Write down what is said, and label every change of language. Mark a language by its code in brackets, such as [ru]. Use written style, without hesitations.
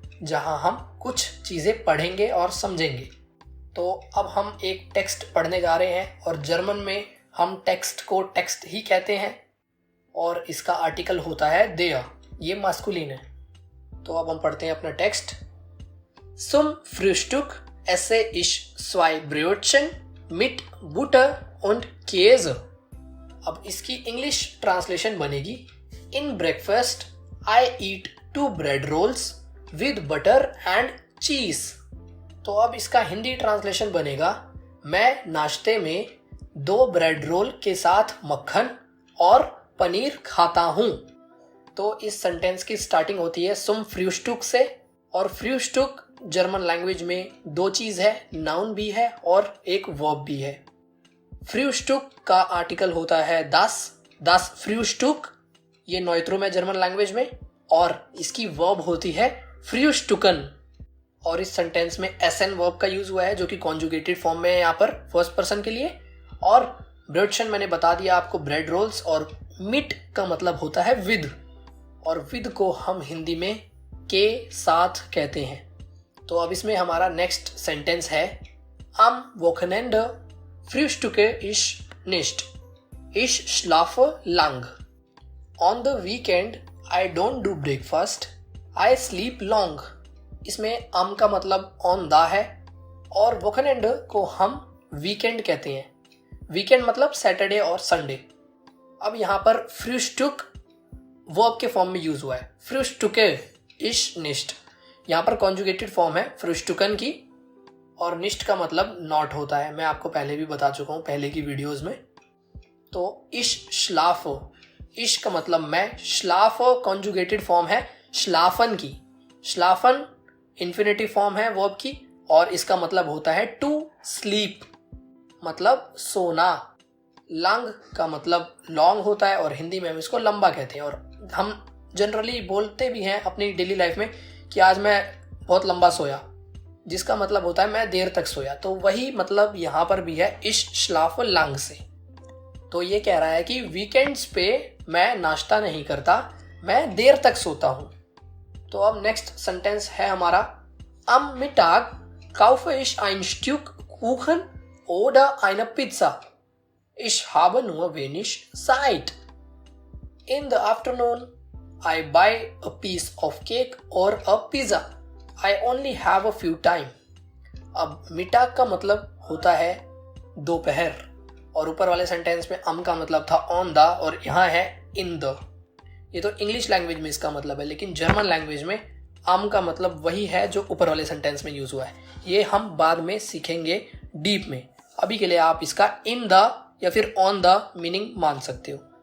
[hi] जहां हम कुछ चीजें पढ़ेंगे और समझेंगे। तो अब हम एक टेक्स्ट पढ़ने जा रहे हैं और जर्मन में हम टेक्स्ट को टेक्स्ट ही कहते हैं और इसका आर्टिकल होता है देयर, ये मास्कुलिन है। तो अब हम पढ़ते हैं अपना text. [de] Zum Frühstück esse ich 2 Brötchen mit Butter und Käse। [en] अब इसकी English translation बनेगी, in breakfast I eat 2 bread rolls with butter and cheese. [hi] तो अब इसका हिंदी ट्रांसलेशन बनेगा, मैं नाश्ते में 2 ब्रेड रोल के साथ मक्खन और पनीर खाता हूं। तो इस सेंटेंस की स्टार्टिंग होती है सुम फ्रूस्टुक से, और फ्रूस्टुक जर्मन लैंग्वेज में 2 चीज है, नाउन भी है और एक वर्ब भी है। फ्रूस्टुक का आर्टिकल होता है das फ्रूस्टुक, ये नॉइत्रोम है जर्मन लैंग्वेज में, और इसकी वर्ब होती है फ्रूस्टुकन। और इस सेंटेंस में एसएन वर्ब का यूज हुआ है जो कि कॉन्जुगेटेड फॉर्म में है यहाँ पर फर्स्ट पर्सन के लिए। और ब्रेडशन मैंने बता दिया आपको, ब्रेड रोल्स, और मिट का मतलब होता है विद, और विद को हम हिंदी में के साथ कहते हैं। [de] तो अब इसमें हमारा नेक्स्ट सेंटेंस है am Wochenende frühstücke ich nicht, ich schlafe lang, [en] on the weekend I don't do breakfast, I sleep long। [hi] इसमें am का मतलब on the है और Wochenende को हम वीकेंड कहते हैं। वीकेंड मतलब सैटरडे और संडे। अब यहाँ पर फ्रूस्टुक वर्ब के फॉर्म में यूज हुआ है, फ्रूस्टुके इश निष्ट, यहाँ पर कॉन्जुगेटेड फॉर्म है फ्रूस्टुकन की, और निष्ट का मतलब नॉट होता है, मैं आपको पहले भी बता चुका हूँ पहले की वीडियोस में। तो इश श्लाफ, इश का मतलब मैं, श्लाफ कॉन्जुगेटेड फॉर्म है श्लाफन की, श्लाफन इन्फिनेटिव फॉर्म है वर्ब की, और इसका मतलब होता है टू स्लीप, मतलब सोना। लंग का मतलब लॉन्ग होता है और हिंदी में हम इसको लंबा कहते हैं, और हम जनरली बोलते भी हैं अपनी डेली लाइफ में कि आज मैं बहुत लंबा सोया, जिसका मतलब होता है मैं देर तक सोया। तो वही मतलब यहाँ पर भी है इश श्लाफ लंग से। तो ये कह रहा है कि वीकेंड्स पे मैं नाश्ता नहीं करता, मैं देर तक सोता हूँ। [de] तो अब नेक्स्ट सेंटेंस है हमारा am Mittag kaufe ich ein Stück Kuchen oder eine Pizza, ich habe nur wenig Zeit, [en] in the afternoon I buy a piece of cake or a pizza, I only have a few time। [hi] अब Mitag का मतलब होता है दोपहर, और ऊपर वाले sentence में am का मतलब था on the, और यहाँ है in the। ये तो इंग्लिश लैंग्वेज में इसका मतलब है, लेकिन जर्मन लैंग्वेज में am का मतलब वही है जो ऊपर वाले सेंटेंस में यूज हुआ है। ये हम बाद में सीखेंगे डीप में, अभी के लिए आप इसका in the या फिर on the मीनिंग मान सकते हो।